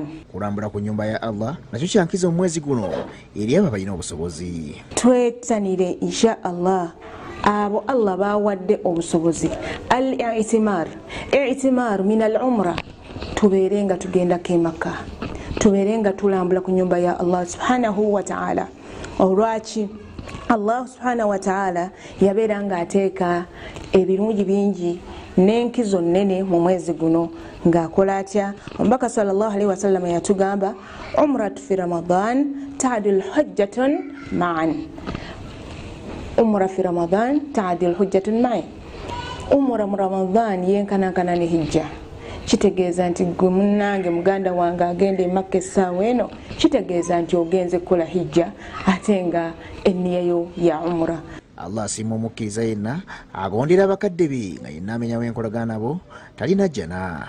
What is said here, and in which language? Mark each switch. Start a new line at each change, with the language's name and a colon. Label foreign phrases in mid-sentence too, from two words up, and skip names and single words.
Ganda: Kulambula ku nnyumba ya Allah nakyo kyankiza omwezi guno eri abo abalina obusobozi. Twettanire
Arabic: إن شاء الله
Ganda: abo Allah bawadde obusobozi.
Arabic: الاعتمار من العمرة,
Ganda: tubeere nga tugendako e Makka, tubeere nga tulambula ku nnyumba ya Allah
Arabic: سبحانه وتعالى.
Ganda: Olwaki Allah
Arabic: سبحانه وتعالى
Ganda: yabeera ng'ateeka ebirungi bingi n'enkizo nnene mu mwezi guno ng'akola atya. Omubaka
Arabic: صلى الله عليه وسلم
Ganda: yatugamba
Arabic: عمرة في رمضان تعدل حجة معا. عمرة في رمضان تعدل حجة معا.
Ganda: Umra mu Ramadan yenkanankana ne hijja. Kitegeeza nti gwe munnange muganda wange agenda e Makka essaawa eno, kitegeeza nti ogenze kukola hijja ate nga enniya yo ya umra. Allah asiima omukkiriza yenna agondera abakadde be nga yenna amenyawo enkolagana nabo talina jjana.